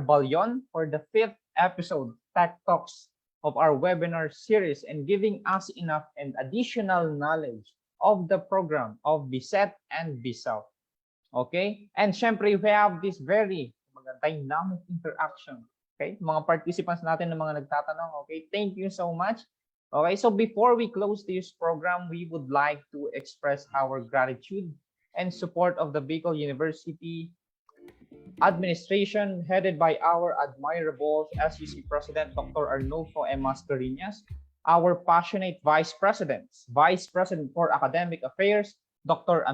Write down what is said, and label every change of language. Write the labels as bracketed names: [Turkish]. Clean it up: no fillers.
[English] Balyon, for the 5th episode, Tech Talks, of our webinar series and giving us enough and additional knowledge of the program of BSET and BSELF. Okay? And syempre, we have this very dynamic interaction. Okay? [Filipino] Mga participants natin na mga nagtatanong. [English] Okay? Thank you so much. Okay? So before we close this program, we would like to express our gratitude and support of the Bicol University administration headed by our admirable SUC President, Dr. Arnulfo M. Mascareñas, our passionate Vice Presidents, Vice President for Academic Affairs, Dr.